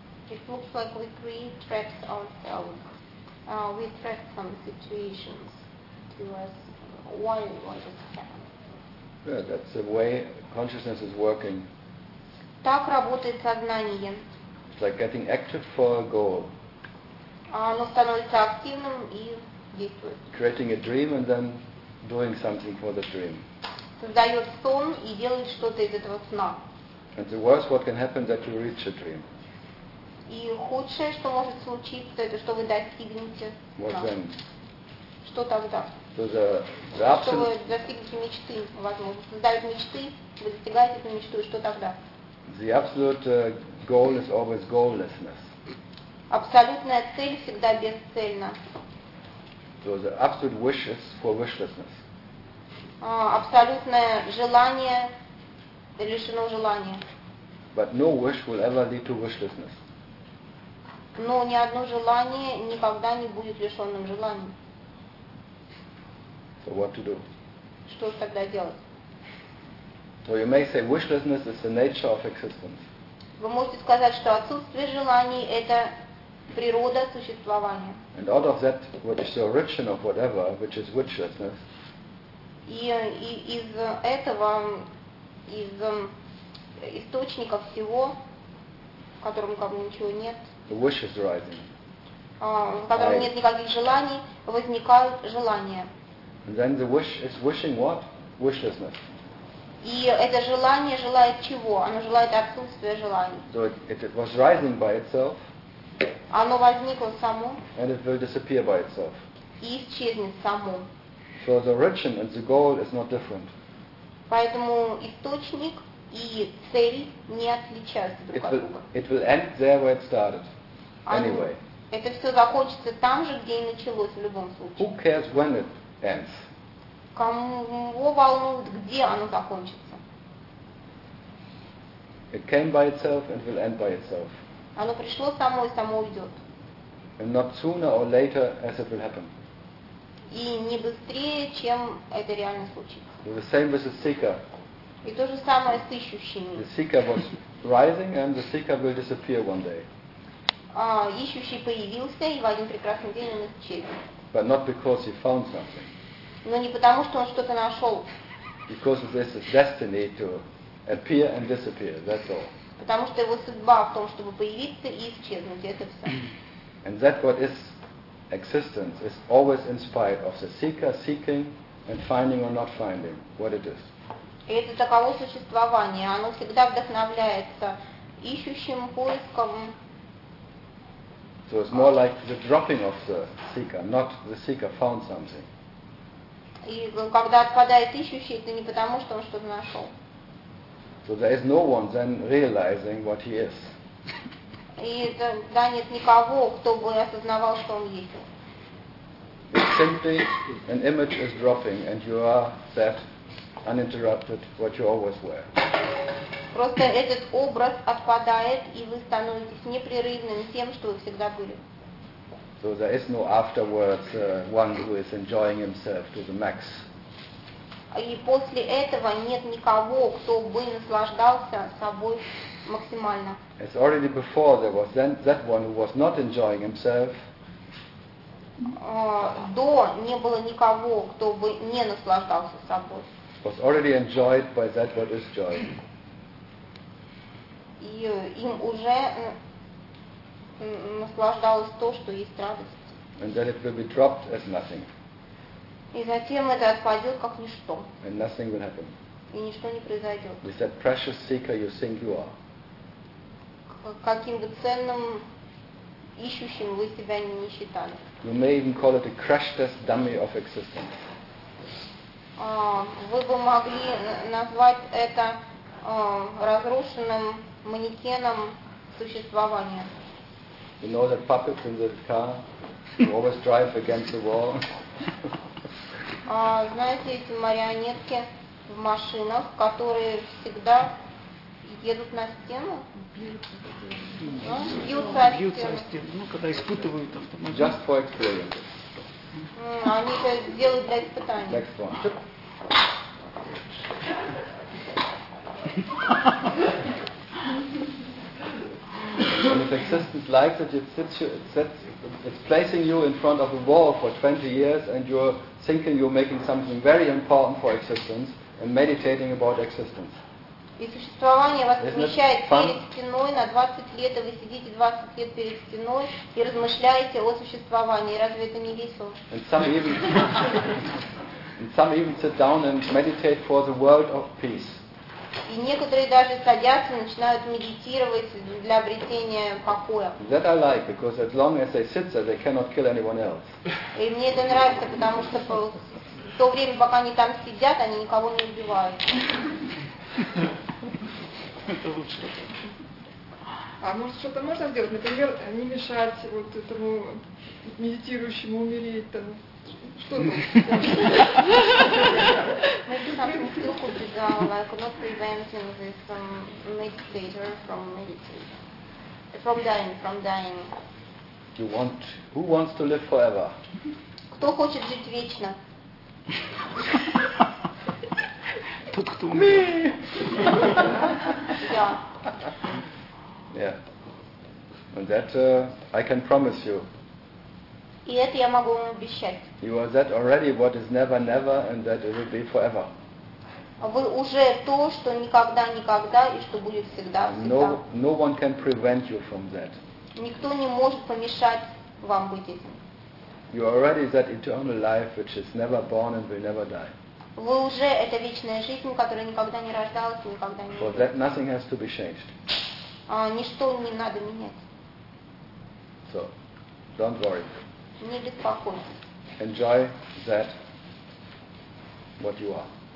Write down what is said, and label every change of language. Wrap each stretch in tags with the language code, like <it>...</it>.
<en>It looks like we create traps ourselves. We trap some situations to us. Why does this happen? Yeah, that's the way consciousness is working.</en> <ru>Так работает сознание.</ru> <en>It's like getting active for a goal.</en> <ru>Оно становится активным и действует.</ru> <en>Creating a dream and then doing something for the dream.</en> <ru>Создает сон и делает что-то из этого сна.</ru> <en>And the worst what can happen that you reach a dream.</en> <ru>И худшее, что может случиться, это что вы достигнете сна.</ru> <en>What then?</en> <ru>Что тогда?</ru> <en>So the absolute...</en> <ru>Что вы достигнете мечты, возможно. Создают мечты, вы достигаете эту мечту, и что тогда?</ru> <en>The absolute goal is always goallessness.</en> <ru>Абсолютная цель всегда бесцельна.</ru> <en>So the absolute wish is for wishlessness.</en> <ru>Абсолютное желание лишено желания.</ru> <en>But no wish will ever lead to wishlessness.</en> <ru>Но ни одно желание никогда не будет лишенным желанием.</ru> <en>So what to do?</en> <ru>Что тогда делать?</ru> <en>So you may say wishlessness is the nature of existence.</en> <ru>Вы можете сказать, что отсутствие желаний – это природа существования.</ru> <en>And out of that, which is the origin of whatever, which is wishlessness.</en> <ru>И из этого, из источника всего, в котором как бы ничего нет.</ru> <en>The wish is arising.</en> <ru>В котором нет никаких желаний, возникают желания.</ru> <en>And then the wish is wishing what? Wishlessness.</en> <ru>И это желание желает чего? Оно желает отсутствия желаний.</ru> <en>So it was rising by itself.</en> <ru>Оно возникло само.</ru> <en>And it will disappear by itself.</en> <ru>И исчезнет само.</ru> <en>So the origin and the goal is not different.</en> <ru>Поэтому источник и цель не отличаются друг от друга.</ru> <en>It will end there where it started. Anyway.</en> <ru>Это все закончится там же, где и началось в любом случае.</ru> <en>Who cares when it ends?</en> <ru>Кого волнует, где оно закончится?</ru> <en>It came by itself and will end by itself.</en> <ru>Оно пришло само и само уйдет.</ru> <en>And not sooner or later, as it will happen.</en> <ru>И не быстрее, чем это реально случится.</ru> <en>The same with the seeker.</en> <ru>И то же самое с ищущими.</ru> <en>The seeker was rising, and the seeker will disappear one day.</en> <ru>Ищущий появился, и в один прекрасный день он исчезнет.</ru> <en>But not because he found something.</en> <ru>Но не потому, что он что-то нашел.</ru> <en>Because this is destiny to appear and disappear. That's all.</en> <ru>Потому что его судьба в том, чтобы появиться и исчезнуть, это все.</ru> <en>And that what is existence is always in spite of the seeker seeking and finding or not finding what it is.</en> <ru>И это таково существование. Оно всегда вдохновляется ищущим поиском.</ru> <en>So it's more like the dropping of the seeker, not the seeker found something.</en> <ru>И когда отпадает ищущий, это не потому, что он что-то нашел.</ru> <en>So there is no one then realizing what he is.</en> <ru>И да, нет никого, кто бы осознавал, что он есть.</ru> <en>It's simply an image is dropping, and you are that uninterrupted what you always were.</en> <ru>Просто этот образ отпадает, и вы становитесь непрерывным тем, что вы всегда были.</ru> <en>So there is no afterwards one who is enjoying himself to the max.</en> <ru>И после этого нет никого, кто бы наслаждался собой максимально.</ru> <en>It's already before there was then that one who was not enjoying himself.</en> <ru>До не было никого, кто бы не наслаждался собой.</ru> <en>Was already enjoyed by that what is joy.</en> <ru>И им уже наслаждалось то, что есть радость.</ru> <en>And that it will be dropped as nothing.</en> <ru>И затем это отпадет как ничто.</ru> <en>And nothing will happen.</en> <ru>И ничто не произойдет.</ru> <en>With that precious seeker you think you are.</en> <ru>Каким бы ценным ищущим вы себя не считали.</ru> <en>You may even call it a crash test dummy of existence.</en> <ru>Вы бы могли назвать это разрушенным манекеном существования.</ru> <en>You know that puppets in the car who always drive against the wall.</en> <ru>Знаете эти марионетки в машинах, которые всегда едут на стену? Бьются о стену, когда испытывают автомобиль.</ru> <en>Just for experience.</en> <ru>Они это делают для испытаний.</ru> <en>Next one. And if existence likes it, it's placing you in front of a wall for 20 years and you're thinking you're making something very important for existence and meditating about existence.</en> <ru>И существование вас помещает перед стеной на 20 лет, и вы сидите 20 лет перед стеной и размышляете о существовании. Разве это не весело?</ru> <en>And some even sit down and meditate for the world of peace.</en> <ru>И некоторые даже садятся и начинают медитировать для обретения покоя.</ru> <en>That I like, because as long as they sit there, they cannot kill anyone else.</en> <ru>И мне это нравится, потому что в то время, пока они там сидят, они никого не убивают. Это лучше. А может что-то можно сделать? Например, не мешать вот этому медитирующему умереть там.</ru> <en>Maybe something still could be done, like not preventing this meditator from meditating, from dying. Who wants to live forever?</en> <ru>Кто хочет жить вечно? Тот, кто умер. Я.</ru> <en>Yeah. And that I can promise you.</en> <ru>И это я могу вам обещать.</ru> <en>You are that already what is never never and that it will be forever.</en> <ru>Вы уже то, что никогда никогда и что будет всегда всегда.</ru> <en>No one can prevent you from that.</en> <ru>Никто не может помешать вам быть этим.</ru> <en>You are already that eternal life which is never born and will never die.</en> <ru>Вы уже эта вечная жизнь, которая никогда не рождалась и никогда не.</ru> <en>For that nothing has to be changed.</en> <ru>Ничто не надо менять.</ru> <en>So, don't worry.</en> <ru>Не беспокойтесь.</ru> <en>Enjoy that what you are.</en>